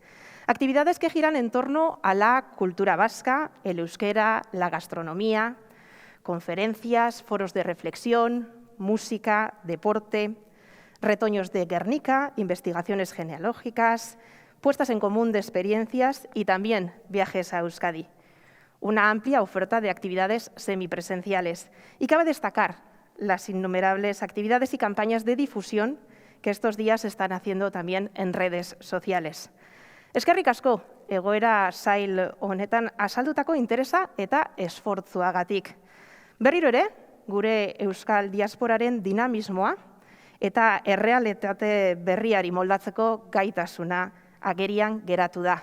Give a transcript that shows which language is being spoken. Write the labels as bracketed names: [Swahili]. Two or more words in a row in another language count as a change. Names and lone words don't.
[Spanish] Actividades que giran en torno a la cultura vasca, el euskera, la gastronomía, conferencias, foros de reflexión, música, deporte, retoños de Guernica, investigaciones genealógicas, puestas en común de experiencias y también viajes a Euskadi. Una amplia oferta de actividades semipresenciales. Y cabe destacar las innumerables actividades y campañas de difusión que estos días se están haciendo también en redes sociales. [Basque] Eskerrik asko, egoera zail honetan azaldutako interesa eta esfortzuagatik. Berriro ere, gure Euskal Diasporaren dinamismoa eta errealitate berriari moldatzeko gaitasuna agerian geratu da.